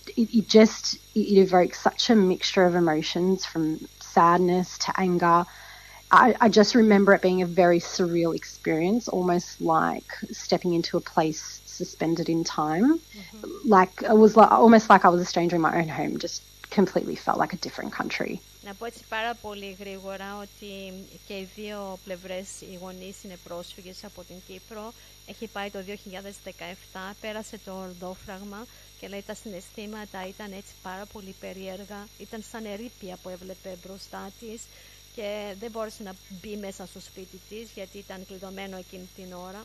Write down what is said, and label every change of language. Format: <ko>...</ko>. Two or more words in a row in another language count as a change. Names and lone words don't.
<en>It evokes such a mixture of emotions, from sadness to anger. I just remember it being a very surreal experience, almost like stepping into a place suspended in time. Almost like I was a stranger in my own home, just completely felt like a different country.</en> <el>Να πω έτσι πάρα πολύ γρήγορα ότι και οι δύο πλευρές, οι γονείς είναι πρόσφυγες από την Κύπρο. Έχει πάει το 2017, πέρασε το ορδόφραγμα και λέει τα συναισθήματα ήταν έτσι πάρα πολύ περίεργα. Ήταν σαν ερείπια που έβλεπε μπροστά της και δεν μπόρεσε να μπει μέσα στο σπίτι της γιατί ήταν κλειδωμένο εκείνη την ώρα.</el>